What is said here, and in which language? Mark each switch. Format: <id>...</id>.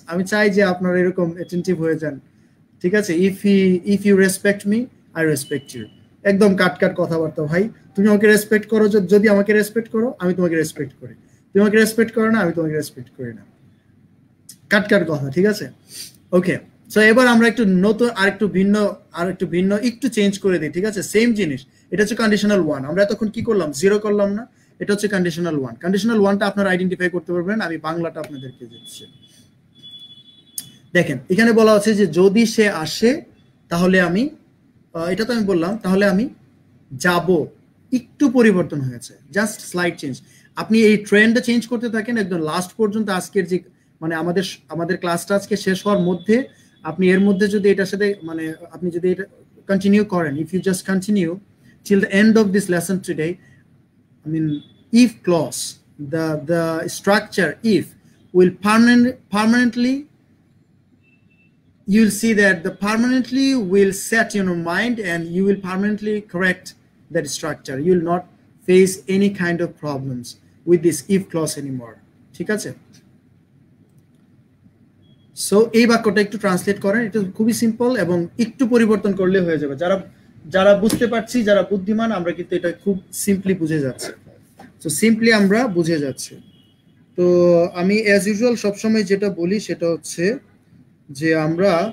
<bn>আমি চাই যে আপনারা এরকম attentive হয়ে যান।</bn> <en>ঠিক আছে, if you respect me, I respect you.</en> <bn>একদম কাট কথাবার্তা ভাই। তুমি আমাকে রেসপেক্ট করো, যদি আমাকে রেসপেক্ট করো, আমি তোমাকে রেসপেক্ট করি। তুমি আমাকে রেসপেক্ট করো না, আমি তোমাকে রেসপেক্ট করি না। কাট কথা, ঠিক আছে? ওকে, সো এবার আমরা একটু নতুন আরেকটু ভিন্ন একটু চেঞ্জ করে দিই। ঠিক আছে, সেম জিনিস, এটা হচ্ছে কন্ডিশনাল ওয়ান। আমরা এতক্ষণ কি করলাম? জিরো করলাম না, এটা হচ্ছে কন্ডিশনাল ওয়ান। কন্ডিশনাল ওয়ানটা আপনারা আইডেন্টিফাই করতে পারবেন, আমি বাংলাটা আপনাদেরকে দিচ্ছি। দেখেন, এখানে বলা আছে যে যদি সে আসে তাহলে আমি, এটা তো আমি বললাম, তাহলে আমি যাব। একটু পরিবর্তন হয়েছে, জাস্ট স্লাইড চেঞ্জ। আপনি এই ট্রেন্ডটা চেঞ্জ করতে থাকেন একদম লাস্ট পর্যন্ত। আজকের যে মানে আমাদের ক্লাসটা আজকে শেষ হওয়ার মধ্যে আপনি এর মধ্যে যদি এটার সাথে মানে আপনি যদি এটা কন্টিনিউ করেন,</bn> <en>If you just continue till the end of this lesson today, I mean, if clause, the structure if will permanently, you will see that the permanently will set in your mind and you will permanently correct that structure. You will not face any kind of problems with this if clause anymore.</en> <bn>ঠিক আছে? So এই বাক্যটা একটু translate করেন, এটা খুবই simple এবং একটু পরিবর্তন করলে হয়ে যাবে। যারা বুঝতে পারছি, যারা বুদ্ধিমান, আমরা কিন্তু এটা খুব সিম্পলি বুঝে যাচ্ছে। তো সিম্পলি আমরা বুঝে যাচ্ছি। তো আমি অ্যাজ ইউজুয়াল সবসময় যেটা বলি সেটা হচ্ছে যে আমরা</bn>